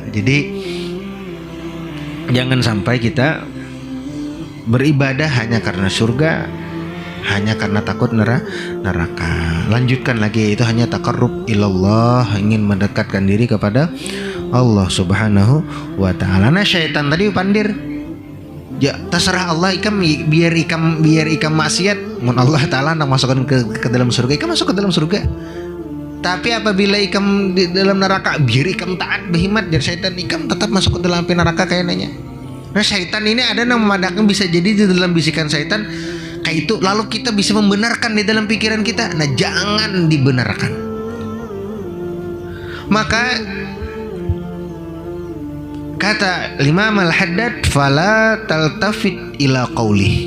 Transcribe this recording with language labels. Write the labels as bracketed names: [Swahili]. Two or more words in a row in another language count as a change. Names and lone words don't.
[Indonesian] Jadi jangan sampai kita beribadah hanya karena surga, hanya karena takut neraka. Lanjutkan lagi, itu hanya [Arabic] تقرب إلى الله, [Indonesian] ingin mendekatkan diri kepada Allah [Arabic] سبحانه وتعالى. [Banjar] Nah syaitan tadi pandir, ya terserah Allah, biar ikam maksiat, mun Allah ta'ala nak masukkan ke dalam surga, ikam masuk ke dalam surga. Tapi apabila ikam di dalam neraka, biar ikam taat berhimat, dan syaitan ikam tetap masuk ke dalam api neraka kayaknya. [Indonesian] Nah syaitan ini ada yang memandangkan bisa jadi di dalam bisikan syaitan Maka itu lalu kita bisa membenarkan di dalam pikiran kita. Nah, jangan dibenarkan. Maka kata Imam Al-Haddad, [Arabic] فلا تلتفت إلى قوله.